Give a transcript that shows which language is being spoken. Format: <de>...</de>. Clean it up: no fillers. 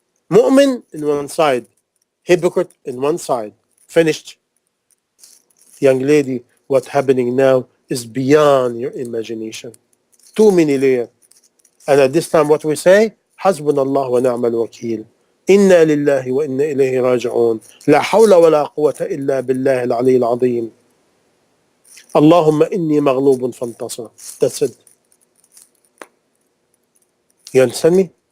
<en>Mu'min in one side, hypocrite in one side. Finished. Young lady, what's happening now is beyond your imagination. Too many layers. And at this time what we say,</en> <ar>حسبنا الله ونعم الوكيل. إنا لله وإنا إليه راجعون. لا حول ولا قوة إلا بالله العلي العظيم. اللهم إني مغلوب فانتصر.</ar> <en>That's it. You understand me?</en>